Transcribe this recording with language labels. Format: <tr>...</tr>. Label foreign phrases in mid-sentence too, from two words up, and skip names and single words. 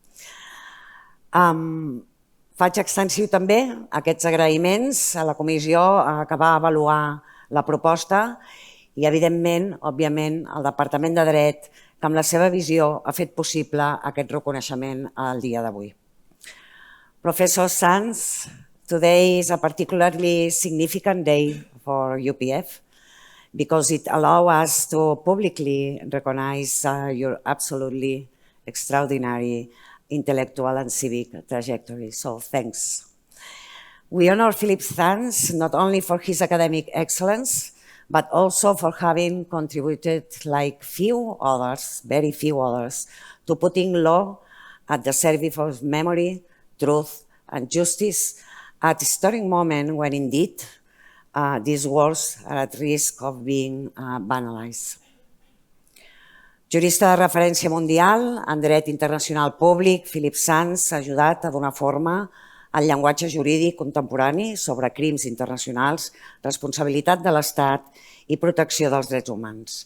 <ca>Faig extensiu també aquests agraïments a la comissió que va avaluar la proposta i, evidentment, òbviament, al Departament de Dret, que amb la seva visió ha fet possible aquest reconeixement al dia d'avui.</ca> <en>Professor Sands, today is a particularly significant day for UPF because it allows us to publicly recognize your absolutely extraordinary intellectual and civic trajectory. So thanks. We honor Philippe Sands not only for his academic excellence, but also for having contributed like few others, very few others, to putting law at the service of memory, truth, and justice at a historic moment when indeed these words are at risk of being banalized.</en> <ca>Jurista de referència mundial en dret internacional públic, Philippe Sands ha ajudat a donar forma al llenguatge jurídic contemporani sobre crims internacionals, responsabilitat de l'Estat i protecció dels drets humans.</ca>